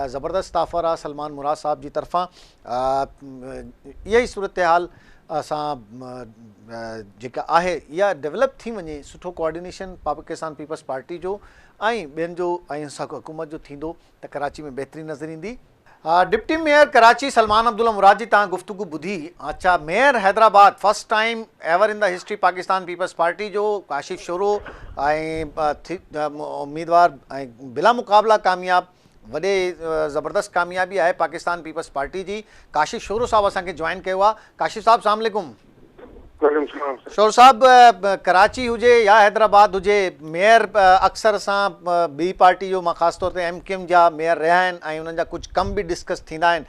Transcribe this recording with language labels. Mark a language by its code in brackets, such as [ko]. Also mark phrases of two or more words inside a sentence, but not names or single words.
[sd] ज़बरदस्त ऑफर आहे सलमान मुराद साहब जी तरफ़ां। इहा ई सूरत हाल असां जेका आहे इहा डेवलप थी वञे सुठो कोऑर्डिनेशन पाकिस्तान पीपल्स पार्टी जो ऐं ॿियनि जो ऐं हुकूमत जो थींदो त कराची में बहितरी नज़र ईंदी। डिप्टी मेयर कराची सलमान अब्दुल्ला मुराद जी तव्हां गुफ्तगू ॿुधी। अच्छा, मेयर हैदराबाद [en] first time ever in the history [sd] पाकिस्तान पीपल्स पार्टी जो काशिफ शोरो ऐं उम्मीदवार ऐं बिला मुक़ाबला कामयाब वॾे ज़बरदस्त कामयाबी आहे पाकिस्तान पीपल्स पार्टी जी। काशिफ शोरो साहब असांखे जॉइन कयो आहे। काशिफ साहब [ar] السلام عليكم. [sd] शोर साहब, कराची हुजे या हैदराबाद हुजे मेयर अक्सर असां ॿी पार्टी जो मां ख़ासि तौर ते MKM जा मेयर रहिया आहिनि ऐं उन्हनि जा कुझु कम बि डिस्कस थींदा आहिनि।